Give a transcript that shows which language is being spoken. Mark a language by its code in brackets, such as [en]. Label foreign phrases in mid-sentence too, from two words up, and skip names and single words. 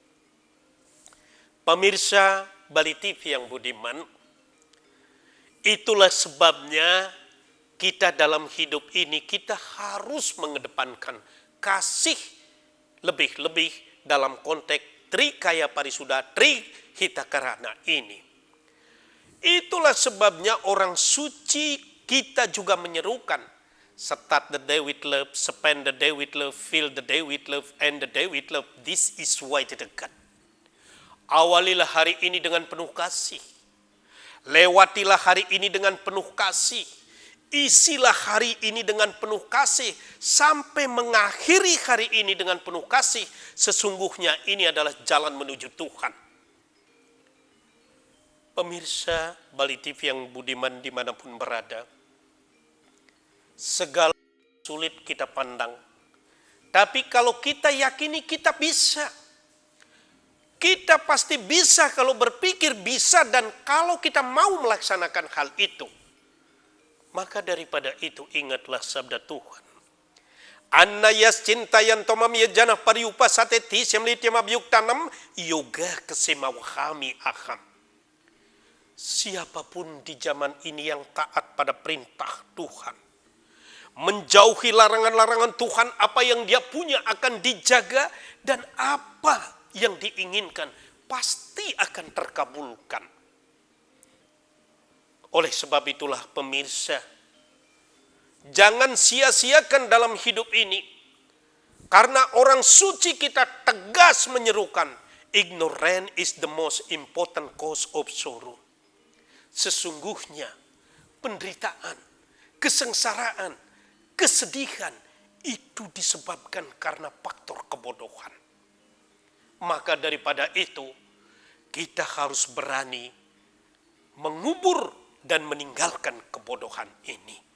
[id] Pemirsa Bali TV yang budiman, itulah sebabnya kita dalam hidup ini kita harus mengedepankan kasih lebih-lebih dalam konteks Trikaya Parisuda, Trihitakarana ini. Itulah sebabnya orang suci kita juga menyerukan, [en] start the day with love, spend the day with love, fill the day with love, end the day with love. This is why the God. [id] Awalilah hari ini dengan penuh kasih. Lewatilah hari ini dengan penuh kasih. Isilah hari ini dengan penuh kasih. Sampai mengakhiri hari ini dengan penuh kasih. Sesungguhnya ini adalah jalan menuju Tuhan. Pemirsa Bali TV yang budiman dimanapun berada. Segala sulit kita pandang. Tapi kalau kita yakini kita bisa. Kita pasti bisa kalau berpikir bisa, dan kalau kita mau melaksanakan hal itu. Maka daripada itu ingatlah sabda Tuhan. [sa] Anna yascintayan tomam yajana pariupa sateti semlitia mabyuk tanam yoga kesemawahami aham. [id] Siapapun di zaman ini yang taat pada perintah Tuhan, menjauhi larangan-larangan Tuhan, apa yang dia punya akan dijaga, dan apa yang diinginkan pasti akan terkabulkan. Oleh sebab itulah pemirsa, jangan sia-siakan dalam hidup ini. Karena orang suci kita tegas menyerukan, [en] ignorance is the most important cause of sorrow. [id] Sesungguhnya penderitaan, kesengsaraan, kesedihan itu disebabkan karena faktor kebodohan. Maka daripada itu, kita harus berani mengubur dan meninggalkan kebodohan ini.